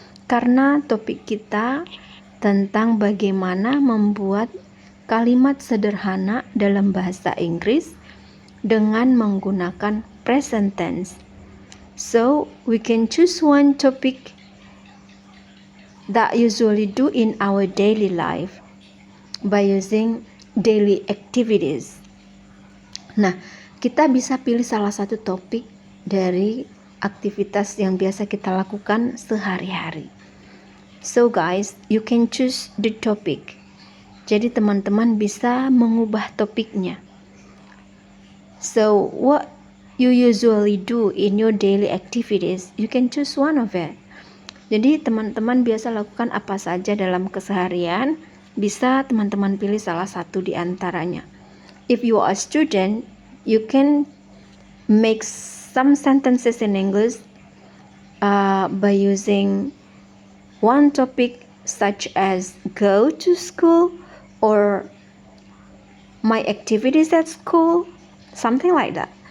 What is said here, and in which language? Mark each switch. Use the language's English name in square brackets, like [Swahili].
[Indonesian] Karena topik kita tentang bagaimana membuat kalimat sederhana dalam bahasa Inggris dengan menggunakan present tense. [English] So, we can choose one topic that usually do in our daily life by using daily activities. [Indonesian] Nah, kita bisa pilih salah satu topik dari aktivitas yang biasa kita lakukan sehari-hari. [English] So guys, you can choose the topic. [Indonesian] Jadi teman-teman bisa mengubah topiknya. [English] So what you usually do in your daily activities, you can choose one of it. [Indonesian] Jadi teman-teman biasa lakukan apa saja dalam keseharian, bisa teman-teman pilih salah satu di antaranya. [English] If you are a student, you can make some sentences in English by using one topic such as go to school or my activities at school, something like that.